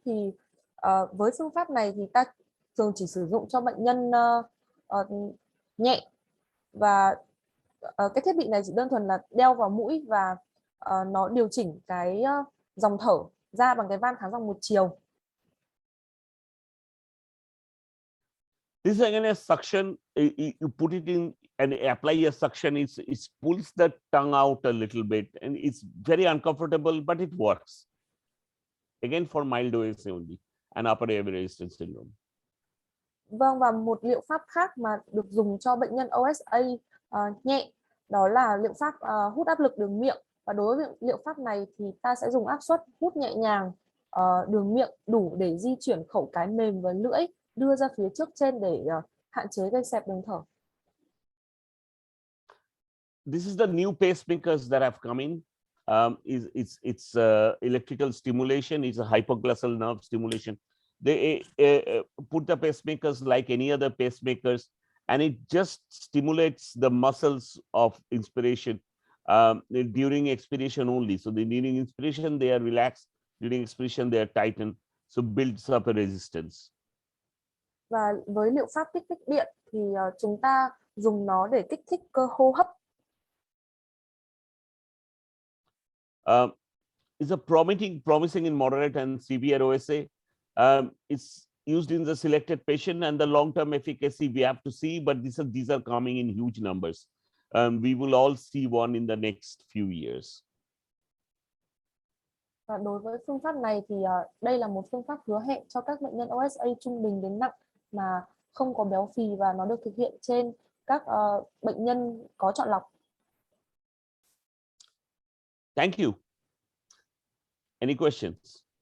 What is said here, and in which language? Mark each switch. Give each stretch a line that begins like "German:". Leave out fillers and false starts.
Vietnamese: Thì với phương pháp này thì ta thường chỉ sử dụng cho bệnh nhân nhẹ, và cái thiết bị này chỉ đơn thuần là đeo vào mũi và nó điều chỉnh cái dòng thở ra bằng cái van kháng dòng một chiều.
English: This is again a suction. You put it in and apply a suction. It pulls the tongue out a little bit, and it's very uncomfortable, but it works. Again, for mild OSA only and upper airway resistance syndrome.
Vietnamese: Vâng, và một liệu pháp khác mà được dùng cho bệnh nhân OSA nhẹ, đó là liệu pháp hút áp lực đường miệng. Và đối với liệu pháp này thì ta sẽ dùng áp suất hút nhẹ nhàng đường miệng đủ để di chuyển khẩu cái mềm và lưỡi đưa ra phía trước trên để hạn chế gây xẹp đường thở.
English: This is the new pacemakers that have come in. It's electrical stimulation. It's a hypoglossal nerve stimulation. They put the pacemakers like any other pacemakers, and it just stimulates the muscles of inspiration during expiration only. So during inspiration they are relaxed, during expiration they are tightened, so builds up a resistance.
Vietnamese: Và với liệu pháp kích thích điện thì chúng ta dùng nó để kích thích cơ hô hấp.
English: It's promising in moderate and severe OSA. It's used in the selected patient, and the long-term efficacy we have to see, but these are coming in huge numbers. We will all see one in the next few years.
Vietnamese: Và đối với phương pháp này thì đây là một phương pháp hứa hẹn cho các bệnh nhân OSA trung bình đến nặng mà không có béo phì, và nó được thực hiện trên các bệnh nhân có chọn lọc.
English: Thank you. Any questions?